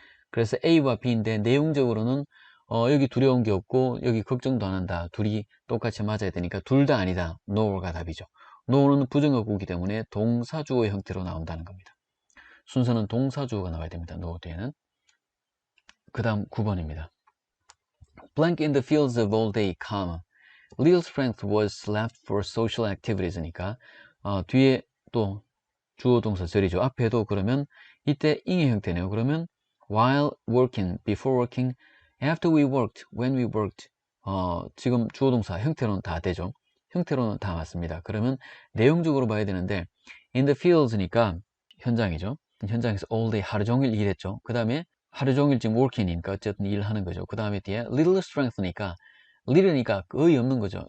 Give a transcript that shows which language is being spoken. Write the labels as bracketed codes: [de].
[ko] 그래서 A와 B인데 내용적으로는 여기 두려운 게 없고 여기 걱정도 안 한다. 둘이 똑같이 맞아야 되니까 둘 다 아니다. no가 답이죠. no는 부정어구이기 때문에 동사주어 형태로 나온다는 겁니다. 순서는 동사주어가 나와야 됩니다. no 뒤에는. 그 다음 9번입니다. [en] Blank in the fields of all day, little strength was left for social activities니까 [ko] 뒤에 또 주어 동사 절이죠. 앞에도 그러면 이때 ing의 형태네요. 그러면 [en] while working, before working, after we worked, when we worked. [ko] 지금 주어 동사 형태로는 다 되죠. 형태로는 다 맞습니다. 그러면 내용적으로 봐야 되는데 in the fields니까 현장이죠. 현장에서 all day 하루 종일 일했죠. 그 다음에 하루 종일 지금 working이니까 어쨌든 일하는 거죠. 그 다음에 뒤에 little strength니까 little니까 거의 없는 거죠.